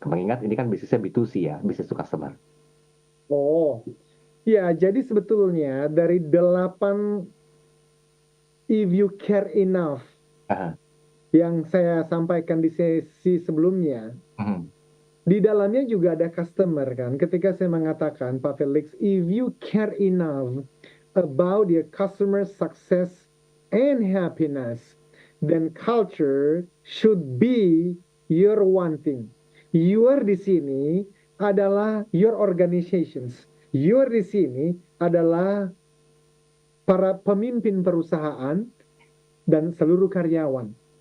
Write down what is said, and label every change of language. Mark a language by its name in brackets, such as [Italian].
[Indonesian] Mengingat ini kan bisnisnya B2C ya, bisnis to customer. Oh, ya jadi sebetulnya dari 8 [English] if you care enough [Indonesian] yang saya sampaikan di sesi sebelumnya, di dalamnya juga ada customer kan. Ketika saya mengatakan, [English] Pak Felix, if you care enough about your customer success and happiness, then culture should be your one thing. [Indonesian] Your di sini adalah your organizations. Your di sini adalah para pemimpin perusahaan dan seluruh karyawan.